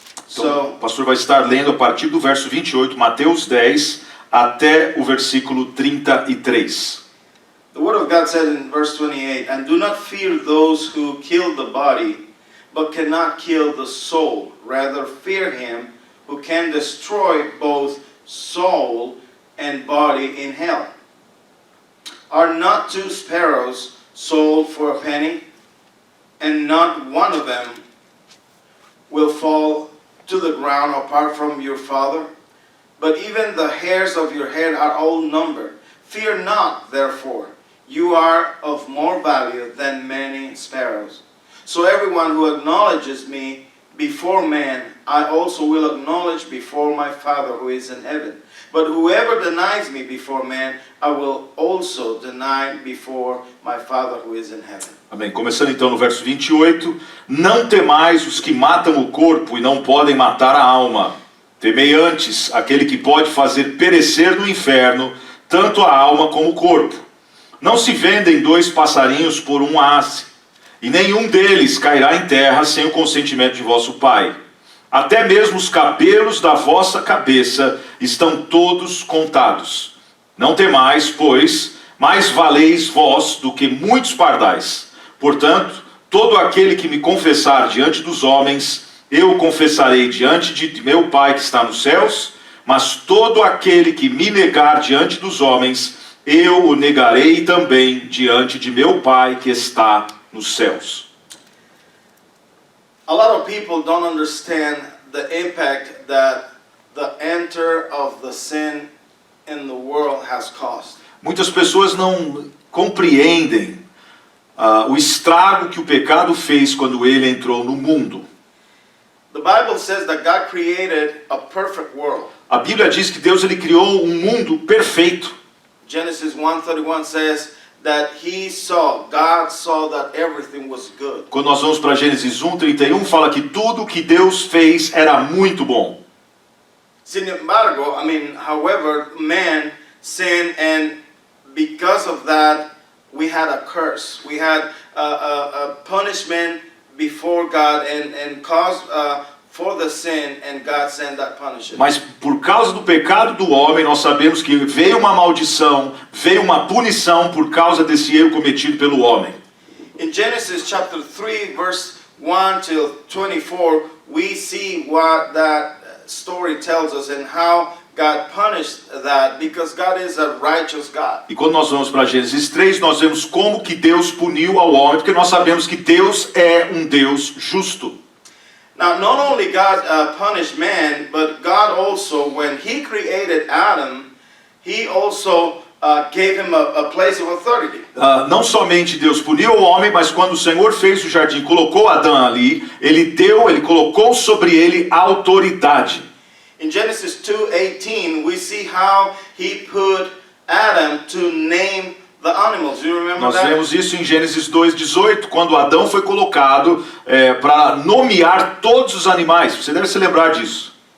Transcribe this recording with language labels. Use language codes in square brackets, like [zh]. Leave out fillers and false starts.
[pt] Então, o pastor vai estar lendo a partir do verso 28, Mateus 10, até o versículo 33. [en] The word of God says in verse 28, "And do not fear those who kill the body, but cannot kill the soul. Rather fear him who can destroy both soul and body in hell. Are not two sparrows sold for a penny? and not one of them will fall to the ground apart from your Father. But even the hairs of your head are all numbered. Fear not, therefore. You are of more value than many sparrows. So everyone who acknowledges me before man, I also will acknowledge before my Father who is in heaven. But whoever denies me before man, I will also deny before my Father who is in heaven. [pt] Amém. Começando então no verso 28. Não temais os que matam o corpo e não podem matar a alma. Temei antes aquele que pode fazer perecer no inferno tanto a alma como o corpo. Não se vendem 2 passarinhos por um asse, e nenhum deles cairá em terra sem o consentimento de vosso Pai. Até mesmo os cabelos da vossa cabeça estão todos contados. Não temais, pois, mais valeis vós do que muitos pardais. Portanto, todo aquele que me confessar diante dos homens, eu o confessarei diante de meu Pai que está nos céus, mas todo aquele que me negar diante dos homens, eu o negarei também diante de meu Pai que está nos céus. [en] A lot of people don't understand the impact that the enter of the sin in the world has caused. [pt] Muitas pessoas não compreendem o estrago que o pecado fez quando ele entrou no mundo. [en] The Bible says that God created a perfect world. [pt] A Bíblia diz que Deus ele criou um mundo perfeito. [en] Genesis 1:31 says that God saw that everything was good. [pt] Quando nós vamos para Gênesis 1:31, fala que tudo que Deus fez era muito bom. [es] Sin embargo, [en] however, man sinned, and because of that, we had a curse. We had a punishment before God, and caused for the sin, and God sent that punishment. [pt] Mas por causa do pecado do homem, nós sabemos que veio uma maldição, veio uma punição por causa desse erro cometido pelo homem. [en] In Genesis chapter 3, verse 1 till 24, we see what that story tells us and how God punished that, because God is a righteous God. [pt] E quando nós vamos para Gênesis 3, nós vemos como que Deus puniu ao homem, porque nós sabemos que Deus é um Deus justo. [en] Now, not only God punished man, but God also, when He created Adam, He also gave him a place of authority. [pt] Não somente Deus puniu o homem, mas quando o Senhor fez o jardim, colocou Adão ali, ele colocou sobre ele autoridade. [en] In Genesis 2:18, we see how He put Adam to name the animals. Do you remember [pt] Nós [en] that? [pt] vemos isso em Gênesis 2:18, quando Adão foi colocado para nomear todos os animais. Você deve se lembrar disso.